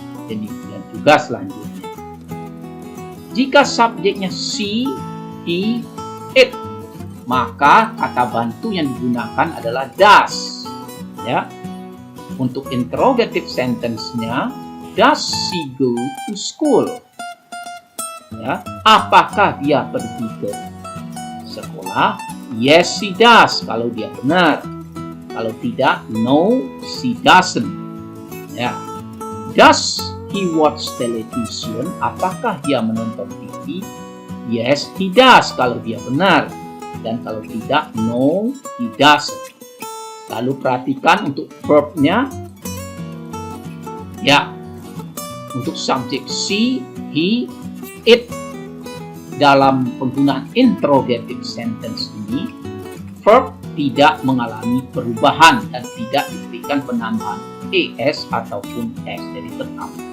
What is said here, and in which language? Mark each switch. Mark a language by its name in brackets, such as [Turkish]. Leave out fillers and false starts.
[Indonesian] Jadi dan juga selanjutnya. Jika subjeknya she, he, it, maka kata bantu yang digunakan adalah does. Ya. Untuk [English] interrogative sentence-nya, does she go to school? Ya. [Indonesian] Apakah dia pergi ke sekolah? [English] Yes she does [Indonesian] kalau dia benar. Kalau tidak, [English] no she doesn't. [Indonesian] Ya. [English] Does he watch television? [Indonesian] Apakah dia menonton TV? [English] Yes he does [Indonesian] kalau dia benar. Dan kalau tidak, [English] no he doesn't. [Indonesian] Lalu perhatikan untuk verbnya. Ya, untuk subjek she, he, it dalam penggunaan interrogative sentence ini, verb tidak mengalami perubahan dan tidak diberikan penambahan es ataupun s, jadi tetap.